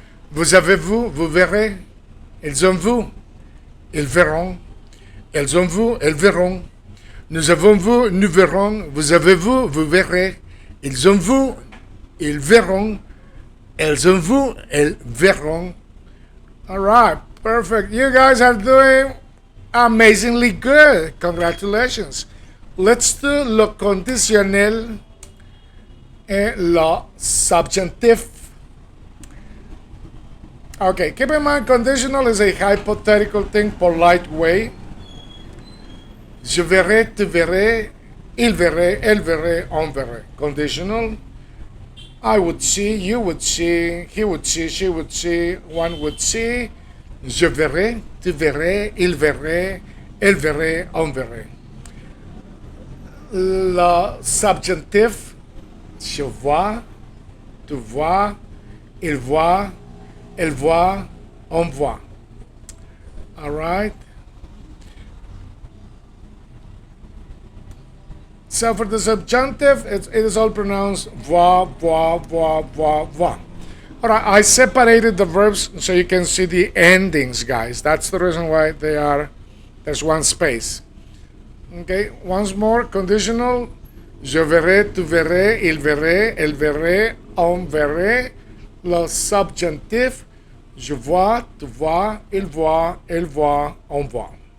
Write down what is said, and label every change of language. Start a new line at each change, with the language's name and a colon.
French: Vous avez vu, vous verrez. Ils ont vu, ils verront. Elles ont vu, elles verront. Nous avons vu, nous verrons. Vous avez vu, vous verrez. Ils ont vu, ils verront. Elles ont vu, elles verront.
English: All right, perfect. You guys are doing amazingly good. Congratulations. Let's do
French: le conditionnel et le subjunctif.
English: Okay, keep in mind conditional is a hypothetical thing, polite way.
French: Je verrai, tu verrais, il verrait, elle verrait, on verrait.
English: Conditional. I would see, you would see, he would see, she would see, one would see.
French: Je verrai, tu verrais, il verrait, elle verrait, on verrait. Le subjonctif, je vois, tu vois, il voit, elle voit, on voit.
English: All right. So for the subjunctive, it is all pronounced voix, voix, voix, voix, voix. All right, I separated the verbs so you can see the endings, guys. That's the reason why there's one space. Okay, once more, conditional.
French: Je verrai, tu verrais, il verrait, elle verrait, on verrait. Le subjonctif. Je vois, tu vois, il voit, elle voit, on voit.